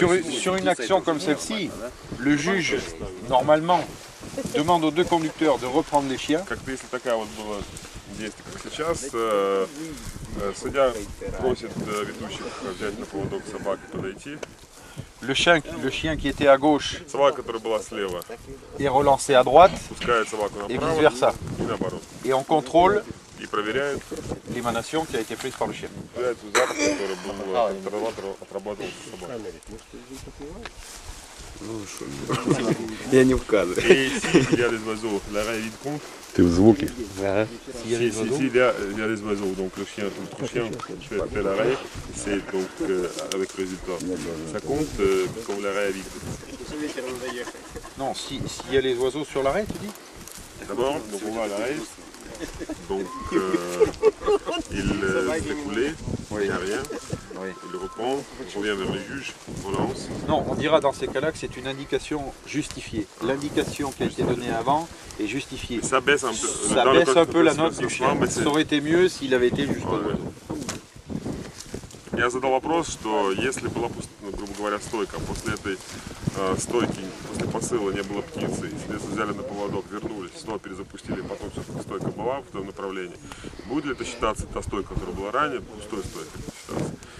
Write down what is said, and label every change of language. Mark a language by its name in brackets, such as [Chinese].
[French] Sur une action comme celle-ci, le juge, normalement, demande aux deux conducteurs de reprendre les chiens. [Russian] Как-то если такая вот была действие, как сейчас, судья просит ведущих взять на поводок собак и подойти. [French] Le chien qui était à gauche [Russian] Собака, которая была слева, [French] est relancé à droite [Russian] пускает собаку [French] et [Russian] направо [French] vice-versa. [Russian] и наоборот. [French] Et on contrôle [Russian] И проверяет [French] l'émanation qui a été prise par le chien. [Russian] запах, который был отрабатывал собака. Я не вказываю. [French] Et s'il y a des oiseaux, l'arrêt vide compte. [Russian] Ты в звуке. [French] S'il y a des oiseaux, donc le chien, l'autre chien fait l'arrêt, c'est donc avec résultat. Ça compte comme l'arrêt vide. Non, s'il y a les oiseaux sur l'arrêt, tu dis? D'abord, donc on va à l'arrêt. Donc il fait couler, il n'y a rien. Il le reprend, on revient vers les juges, on lance. Non, on dira dans ces cas-là que c'est une indication justifiée. L'indication qui a été donnée avant est justifiée. Ça baisse un peu, Ça baisse un peu la note du chien. Ça aurait été mieux s'il avait été juste aux oiseaux. [Russian] Я задал вопрос, что если была, грубо говоря, стойка, после этой стойки, после посыла не было птицы, если взяли на поводок, вернулись, снова перезапустили, потом все-таки стойка была в том направлении, будет ли это считаться та стойка, которая была ранее, пустой стойкой считаться?